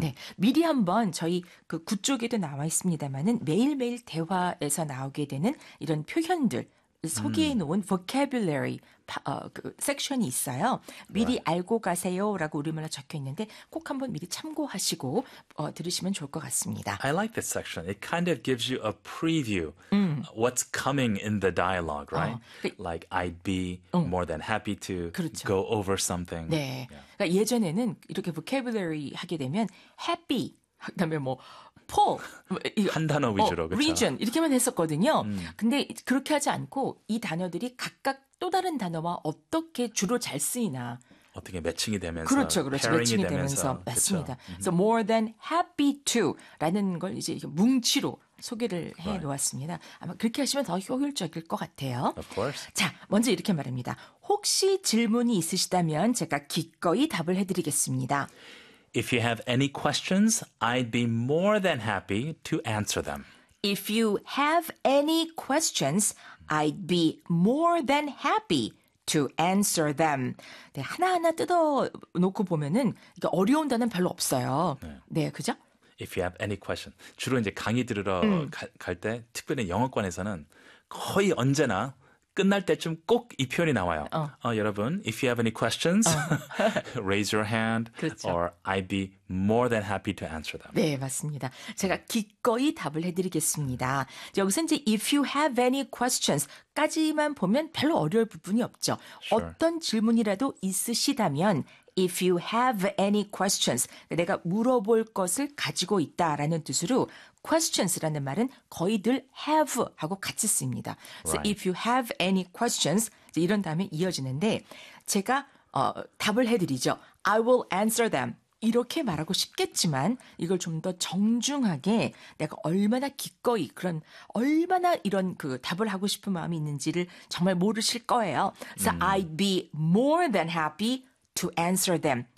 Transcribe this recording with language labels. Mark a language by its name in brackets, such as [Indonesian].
[Korean] 네, 미리 한번 저희 그 구 쪽에도 나와 있습니다만은 매일매일 대화에서 나오게 되는 이런 표현들 소개해 놓은 vocabulary 그 섹션이 있어요. 미리 right. 알고 가세요라고 우리말로 적혀 있는데 꼭 한번 미리 참고하시고 들으시면 좋을 것 같습니다. [English] I like this section. It kind of gives you a preview what's coming in the dialogue, right? Like I'd be more than happy to [Korean] 그렇죠. [English] go over something. [Korean] 네. Yeah. 그러니까 예전에는 이렇게 vocabulary 하게 되면 happy 그다음에 뭐 pull 한 단어 위주로 그렇죠. region 이렇게만 했었거든요. 근데 그렇게 하지 않고 이 단어들이 각각 또 다른 단어와 어떻게 주로 잘 쓰이나 어떻게 매칭이 되면서 그렇죠. 그렇죠. 매칭이 되면서 맞습니다. 그렇죠. [English] So more than happy to [Korean] 라는 걸 이제 뭉치로 소개를 해 놓았습니다. Right. 아마 그렇게 하시면 더 효율적일 것 같아요. [English] Of course. [Korean] 자, 먼저 이렇게 말합니다. 혹시 질문이 있으시다면 제가 기꺼이 답을 해 드리겠습니다. [English] If you have any questions, I'd be more than happy to answer them. If you have any questions, I'd be more than happy to answer them. [Korean] 네, 하나하나 뜯어놓고 보면은 그러니까 어려운 단어는 별로 없어요. 네, 네 그죠? [English] If you have any questions. [Korean] 주로 이제 강의 들으러 갈 때, 특별히 영어권에서는 거의 언제나 끝날 때쯤 꼭 이 표현이 나와요. [English] 여러분, if you have any questions, raise your hand, [Korean] 그렇죠. [English] or I'd be more than happy to answer them. [Korean] 네, 맞습니다. 제가 기꺼이 답을 해드리겠습니다. 여기서 이제 [English] if you have any questions [Korean] 까지만 보면 별로 어려울 부분이 없죠. [English] Sure. [Korean] 어떤 질문이라도 있으시다면 [English] if you have any questions, [Korean] 내가 물어볼 것을 가지고 있다라는 뜻으로 questions라는 말은 거의 늘 have하고 같이 씁니다. So [English] right. if you have any questions, [Korean] 이런 다음에 이어지는데 제가 답을 해드리죠. [English] I will answer them. [Korean] 이렇게 말하고 싶겠지만 이걸 좀 더 정중하게 내가 얼마나 기꺼이 그런 얼마나 이런 그 답을 하고 싶은 마음이 있는지를 정말 모르실 거예요. [English] So I'd be more than happy to answer them.